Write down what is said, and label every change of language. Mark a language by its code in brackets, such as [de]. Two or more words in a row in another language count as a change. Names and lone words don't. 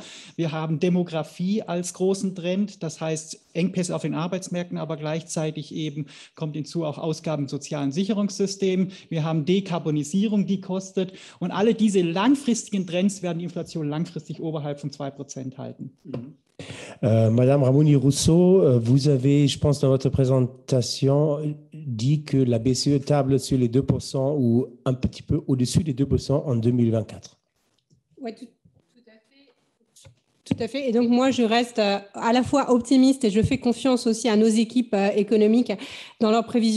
[de] Wir haben Demografie als großen Trend, das heißt Engpässe auf den Arbeitsmärkten, aber gleichzeitig eben kommt hinzu auch Ausgaben im sozialen Sicherungssystem. Wir haben Dekarbonisierung, die kostet. Und alle diese langfristigen Trends werden die Inflation langfristig oberhalb von 2% halten. [fr] Madame Ramouni-Rousseau, vous avez, je pense, dans votre présentation, dit que la BCE table sur les 2% ou un petit peu au-dessus des 2% en 2024. Oui, tout à fait. Et donc, moi, je reste à la fois optimiste et je fais confiance aussi à nos équipes économiques dans leurs prévisions.